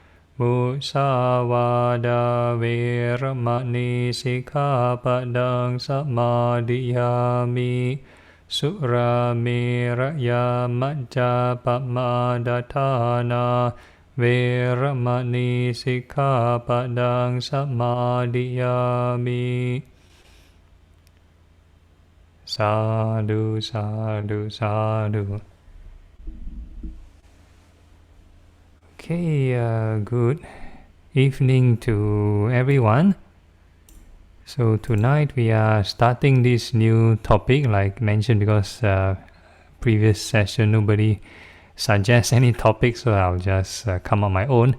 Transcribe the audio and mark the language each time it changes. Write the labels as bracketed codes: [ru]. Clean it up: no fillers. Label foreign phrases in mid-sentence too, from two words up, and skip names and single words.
[pi] Musāvāda veramani sikkhapadang samadhiyami, Surameraya majjapamadaṭṭhāna veramani sikkhapadang samadhiyami. Sadhu, sadhu, sadhu. [en] Okay, good evening to everyone. So tonight we are starting this new topic, like mentioned, because previous session nobody suggests any topic, so I'll just come on my own.